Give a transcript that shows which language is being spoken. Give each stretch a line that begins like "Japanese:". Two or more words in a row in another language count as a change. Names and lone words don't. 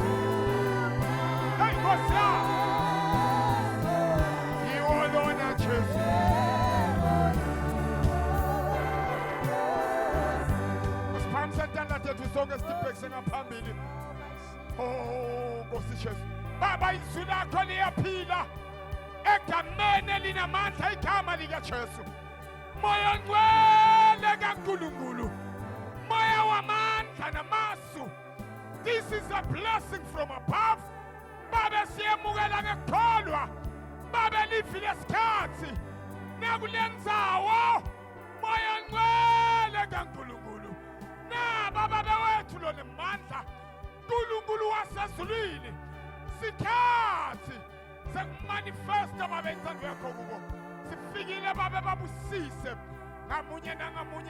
Swati: Hey, Nkosi yami. Yiwolona, Jesu. Usiphakamisa intandla tethu sonke sibhekise ngaphambili. Oh, Nkosi Jesu. Baba, izwi lakho liyaphila. Egameni elinamandla igama likaJesu. Moya ngcwele kaNkulunkulu. Moya wamandla namasu.
English: This is a blessing from above.
Swati: Baba, siyemukela ngekukholwa nakufile sikhathi nakulendzawo moya ngcwele kaNkulunkulu nababa bewethu lo nemandla uNkulunkulu wasezulwini sikhathi sekumanifesta babe intsandvo yakho kubo sifikile babe babusise ngamunye nangamunye